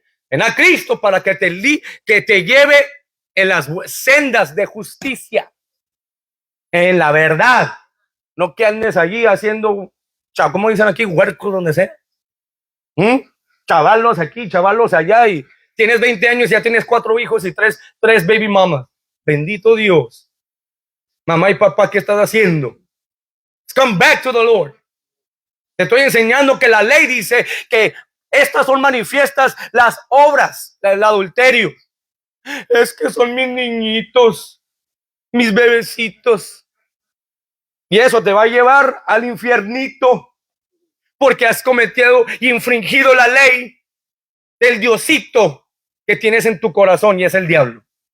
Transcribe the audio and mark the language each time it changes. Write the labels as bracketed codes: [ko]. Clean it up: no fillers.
[es] Ven a Cristo para que te lleve en las sendas de justicia, en la verdad. No que andes allí haciendo, como dicen aquí, huercos donde sea. Chavalos aquí, chavalos allá, y tienes 20 años y ya tienes 4 hijos y 3 [en] baby mamas. [es] Bendito Dios. Mamá y papá, ¿qué estás haciendo? [en] Let's come back to the Lord. [es] Te estoy enseñando que la ley dice que estas son manifiestas las obras del adulterio. Es que son mis niñitos, mis bebecitos. Y eso te va a llevar al infiernito, porque has cometido y infringido la ley del Diosito que tienes en tu corazón, y es el diablo.